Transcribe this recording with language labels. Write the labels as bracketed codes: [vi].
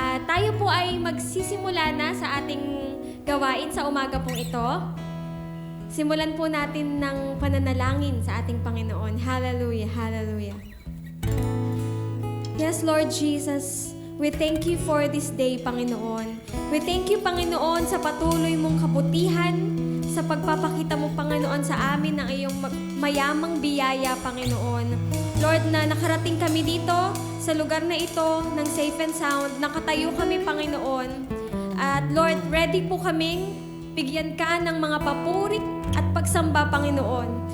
[tl] Tayo po ay magsisimula na sa ating gawain sa umaga pong ito. Simulan po natin ng pananalangin sa ating Panginoon. Hallelujah, hallelujah. [en] Yes, Lord Jesus, we thank you for this day, Panginoon. We thank you, [tl] Panginoon, sa patuloy mong kabutihan, sa pagpapakita mo, Panginoon, sa amin ng iyong mayamang biyaya, Panginoon. Lord, na nakarating kami dito sa lugar na ito ng [en] safe and sound, [tl] nakatayo kami, Panginoon. At Lord, ready po kaming bigyan ka ng mga papuri at pagsamba, Panginoon.